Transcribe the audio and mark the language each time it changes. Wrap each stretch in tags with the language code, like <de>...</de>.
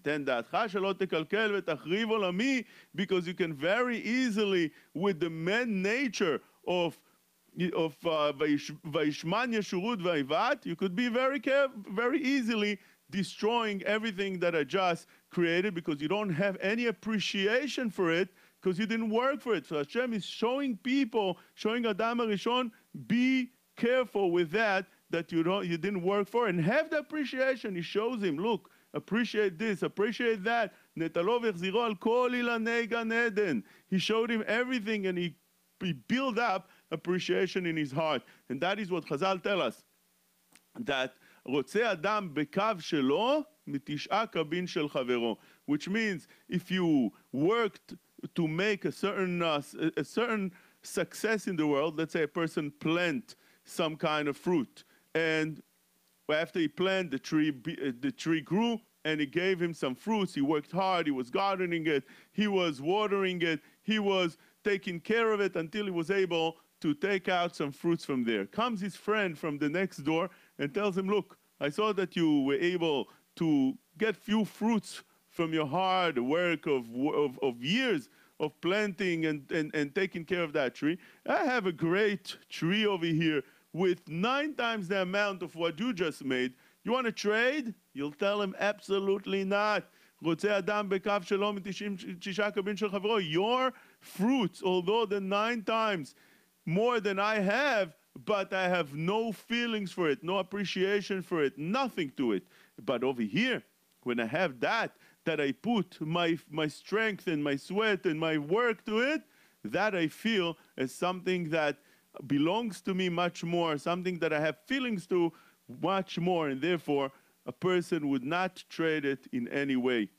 <he>תן דעתך שלא תקלקל ותחריב עולמי,</he> <en>because you can very easily, with the man nature of Vaishman Yeshurut Vaivat, you could be very easily destroying everything that I just created because you don't have any appreciation for it because you didn't work for it. So Hashem is showing people, showing Adam HaRishon, be careful with that you didn't work for, and have the appreciation. He shows him, look, appreciate this, appreciate that.</en> <he>נטלו והחזירו על כל אילני גן עדן.</he> <en>He showed him everything, and he built up appreciation in his heart. And that is what Chazal tell us, that</en> <he>רוצה אדם בקו שלו, מתשעה קבין של חברו.</he> <en>Which means, if you worked to make a certain success in the world, let's say a person plant some kind of fruit, and after he planted, the tree grew, and it gave him some fruits. He worked hard, he was gardening it, he was watering it, he was taking care of it until he was able to take out some fruits from there. Comes his friend from the next door and tells him, look, I saw that you were able to get few fruits from your hard work of years of planting and taking care of that tree. I have a great tree over here with 9 times the amount of what you just made. You want to trade? You'll tell him, absolutely not.</en> <he>רוצה אדם בקו שלו מתשעה קבין של חברו.</he> <en>Your fruits, although the 9 times more than I have, but I have no feelings for it, no appreciation for it, nothing to it. But over here, when I have that I put my strength and my sweat and my work to it, that I feel as something that belongs to me much more, something that I have feelings to much more, and therefore a person would not trade it in any way.</en>